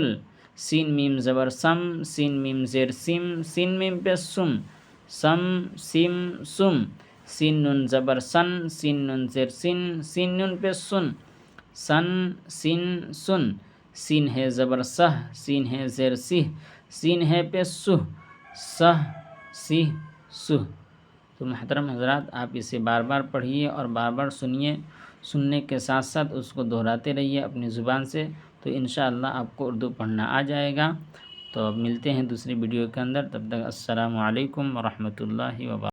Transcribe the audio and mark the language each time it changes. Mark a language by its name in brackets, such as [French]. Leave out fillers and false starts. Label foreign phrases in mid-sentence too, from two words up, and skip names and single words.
[Urdu] سین میم زبر سم، سین میم زیر سم، سین میم پہ سم، سم سم سم۔ سین نون زبر سن، سین نون زیر سن، سین نون پہ سن، سن سن سن۔ سین ہے زبر سہ، سین ہے زیر سہ، سین ہے پہ سہ، سہ سہ سہ۔ تو محترم حضرات، آپ اسے بار بار پڑھیے اور بار بار سنیے، سننے کے ساتھ ساتھ اس کو دہراتے رہیے اپنی زبان سے، تو انشاءاللہ آپ کو اردو پڑھنا آ جائے گا۔ تو اب ملتے ہیں دوسری ویڈیو کے اندر، تب تک [Arabic] السلام علیکم ورحمۃ اللہ وبرکاتہ۔